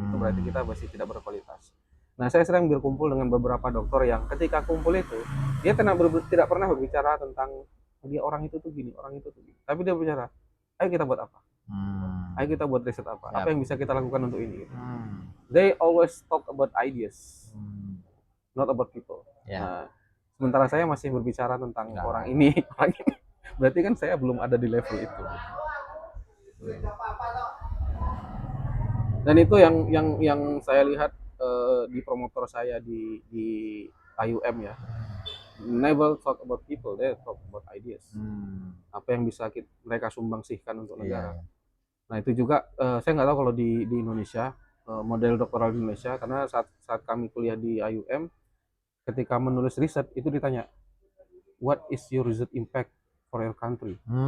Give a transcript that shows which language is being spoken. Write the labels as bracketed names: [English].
[Indonesian] Itu berarti kita masih tidak berkualitas. Nah, saya sering berkumpul dengan beberapa dokter yang ketika kumpul itu, dia tidak pernah berbicara tentang dia orang itu tuh gini, orang itu tuh gini. Tapi dia bicara, ayo kita buat apa? Ayo kita buat riset apa? Apa yang bisa kita lakukan untuk ini? Gitu. [English] They always talk about ideas, not about people. [Indonesian] Nah, sementara saya masih berbicara tentang orang ini. Berarti kan saya belum ada di level itu. Dan itu yang saya lihat di promotor saya di IUM ya. [English] Never talk about people, they talk about ideas. [Indonesian] Apa yang bisa mereka sumbangsihkan untuk negara. Nah, itu juga saya nggak tahu kalau di Indonesia, model doktoral di Indonesia, karena saat kami kuliah di IUM, ketika menulis riset itu ditanya, [English] what is your research impact for your country?